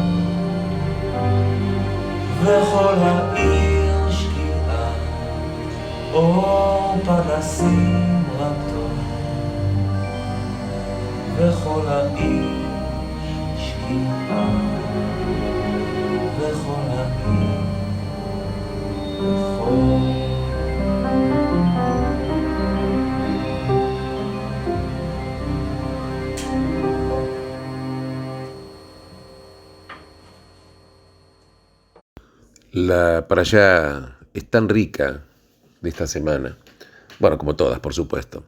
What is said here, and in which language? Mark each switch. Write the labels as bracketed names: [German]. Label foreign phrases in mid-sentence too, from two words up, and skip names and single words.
[Hebrew] וכל העיר שקיעה, אור פנסים רק טוב, וכל העיר שקיעה, וכל העיר רחוב. [Spanish] La parashá es tan rica de esta semana, bueno, como todas, por supuesto.